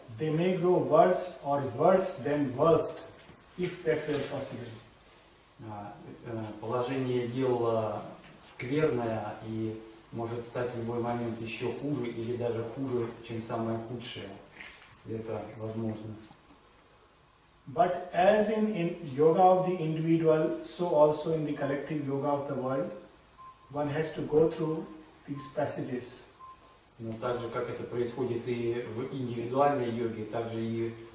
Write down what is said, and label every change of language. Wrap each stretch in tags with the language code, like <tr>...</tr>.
<en>They may grow worse or worse than worst, if that were possible.</en> <ru>Положение дел скверное и может стать в любой момент еще хуже или даже хуже, чем самое худшее, если это возможно.</ru> <en>But as in yoga of the individual, so also in the collective yoga of the world, one has to go through these passages.</en> <ru>Но так же, как это происходит и в индивидуальной йоге, так же и</ru>